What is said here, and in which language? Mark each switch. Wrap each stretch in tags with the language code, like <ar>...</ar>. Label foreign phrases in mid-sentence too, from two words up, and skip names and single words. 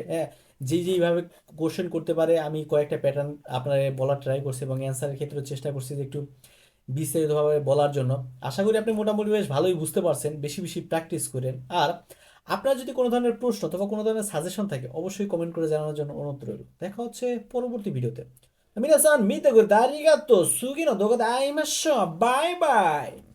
<bn>হ্যাঁ, যেইভাবে কোশ্চেন করতে পারে আমি কয়েকটা প্যাটার্ন আপনার বলার ট্রাই করছি এবং অ্যান্সারের ক্ষেত্রে চেষ্টা করছি যে একটু বিস্তারিতভাবে বলার জন্য। আশা করি আপনি মোটামুটি বেশ ভালোই বুঝতে পারছেন। বেশি বেশি প্র্যাকটিস করেন। আর আপনার যদি কোনো ধরনের প্রশ্ন অথবা কোনো ধরনের সাজেশন থাকে অবশ্যই কমেন্ট করে জানানোর জন্য অনুরোধ রইল। দেখা হচ্ছে পরবর্তী ভিডিওতে।</bn> <ja>皆さん見てくれてありがとう。次の動画で会いましょう。バイバイ。</ja>